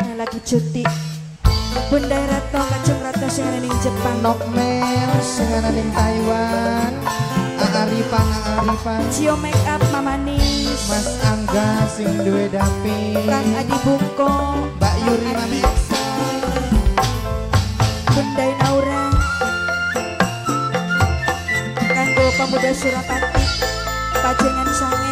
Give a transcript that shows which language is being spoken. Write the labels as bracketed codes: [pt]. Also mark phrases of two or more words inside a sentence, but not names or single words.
[jv] Cuti Bunda Ratno Kacung Ratno sing ana ning Jepang. Nokmel sing ana ning Taiwan. Arifan Cio make up Mama Nis. Mas Angga sing duwe dapi. Kang Adi Bungko. Mbak Yuri Mami Eksa. Bunda Naura. Kanggo pemuda Surapati. Pajengan Sangen.